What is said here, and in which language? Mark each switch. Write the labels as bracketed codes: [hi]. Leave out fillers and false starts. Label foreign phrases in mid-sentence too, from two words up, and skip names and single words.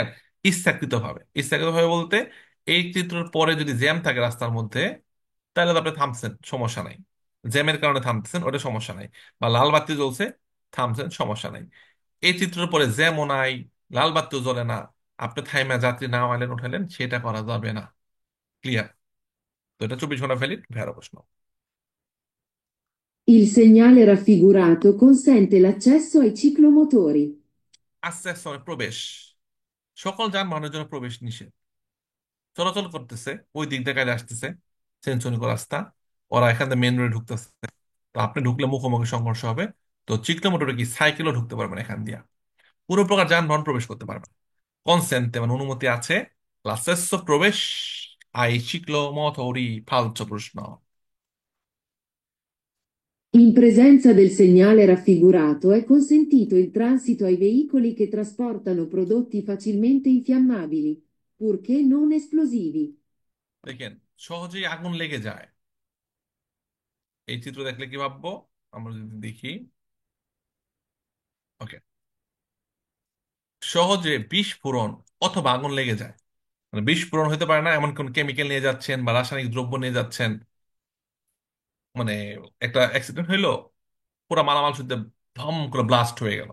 [bn] ইচ্ছাকৃত ভাবে, ইচ্ছাকৃত ভাবে বলতে এই চিত্রের পরে যদি জ্যাম থাকে রাস্তার মধ্যে, তাহলে তো আপনি থামছেন, সমস্যা নাই। জ্যামের কারণে থামতেছেন, ওটা সমস্যা নাই। বা লাল বাতি জ্বলছে, থামছেন, সমস্যা নাই। এই চিত্রের পরে জ্যামও নাই, লাল বাতিও জ্বলে না, আপনি থাইমা যাত্রী নামাইলেন উঠাইলেন, সেটা করা যাবে না। ক্লিয়ার? তো এটা 24 ঘন্টা ভ্যালিড ভেড়া প্রশ্ন। [it] Il segnale raffigurato consente l'accesso ai ciclomotori. [bn] আস্তে আস্তে প্রবেশ, সকল যানবাহনের জন্য প্রবেশ নিষেধ। চলাচল করতেছে, ওই দিক দিয়ে গাড়ি আসতেছে, সেঞ্চনিক রাস্তা, ওরা এখান থেকে [en] main road [bn] ঢুকতেছে। তো আপনি ঢুকলে মুখোমুখি সংঘর্ষ হবে। তো চিকনা মোটরে কি সাইকেলও ঢুকতে পারবেন এখান দিয়া, পুরো প্রকার যানবাহন প্রবেশ করতে পারবেন। কনসেন্ট মানে অনুমতি আছে। l'accesso প্রবেশ [it] ai ciclomotori falso [bn] প্রশ্ন। [it] In presenza del segnale raffigurato è consentito il transito ai veicoli che trasportano prodotti facilmente infiammabili, purché non esplosivi. [bn] দেখেন, সহজেই আগুন লেগে যায়। এই চিত্র দেখলে কি ভাববো আমরা যদি দেখি? ওকে, সহজে বিস্ফোরণ অথবা আগুন লেগে যায়। মানে বিস্ফোরণ হতে পারে না এমন কোন কেমিক্যাল নিয়ে যাচ্ছেন বা রাসায়নিক দ্রব্য নিয়ে যাচ্ছেন, মানে একটা অ্যাক্সিডেন্ট হইলো, পুরো মালামাল শুদ্ধ ধম করে ব্লাস্ট হয়ে গেল।